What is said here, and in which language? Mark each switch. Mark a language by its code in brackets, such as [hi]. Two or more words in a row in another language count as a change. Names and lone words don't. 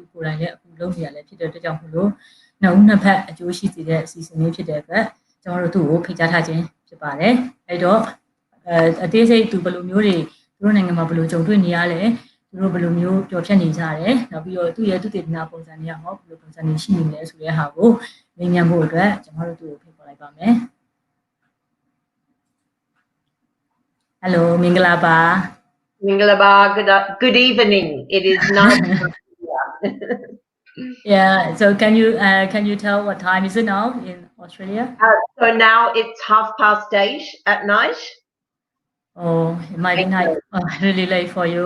[my] ကိုယ်တိုင်လည်းအခုလုပ်နေရလဲဖြစ်တဲ့အတွက်ကြောင့်မလို့နှစ်ဦးနှစ်ဖက်အကျိုးရှိစေတဲ့အစီအစဉ်လေးဖြစ်တဲ့အတွက်ကျွန်တော်တို့သူ့ကိုဖိတ်ကြားထားခြင်းဖြစ်ပါတယ်အဲ့တော့အသေးစိတ်သူဘယ်လိုမျိုးတွေသူတို့နိုင်ငံမှာဘယ်လိုကြုံတွေ့နေရလဲသူတို့ဘယ်လိုမျိုးကြော်ဖြတ်နေကြတယ်နောက်ပြီးတော့သူ့ရဲ့သူတည်နာပုံစံတွေကဟောဘယ်လိုပုံစံတွေရှိနေလဲဆိုတဲ့ဟာကိုမြင်မြန်ဖို့အတွက်ကျွန်တော်တို့သူ့ကိုဖိတ်ခေါ်လိုက်ပါမယ် Hello မင်္ဂလာပါ [en] Mingalaba, good evening. It is nice. Yeah, so can you tell what time is it now in Australia? So now it's 8:30 at night. Oh, it might be night. Really late for you.